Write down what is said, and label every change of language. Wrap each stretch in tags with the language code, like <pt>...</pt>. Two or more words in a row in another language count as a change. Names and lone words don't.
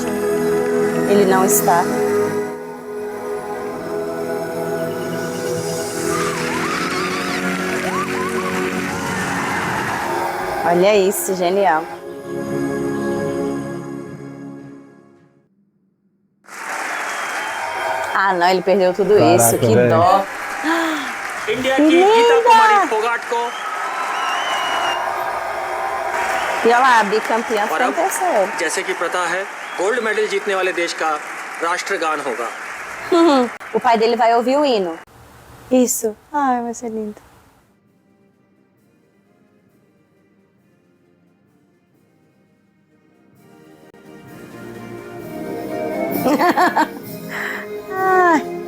<pt>Ele não está. Olha isso, genial. Ah, não, ele perdeu tudo isso, que dó.</pt> <hi>इंडिया की गीता कुमारी फोगाट को</hi> <pt>E olha lá, a bicampeã ficou em terceiro.</pt> <hi>जैसे कि प्रथा है</hi> <en>gold medal</en> <hi>जीतने वाले देश का राष्ट्रगान होगा।</hi> <pt>O pai dele vai ouvir o hino. Isso. Ai, vai ser lindo. Ai.</pt>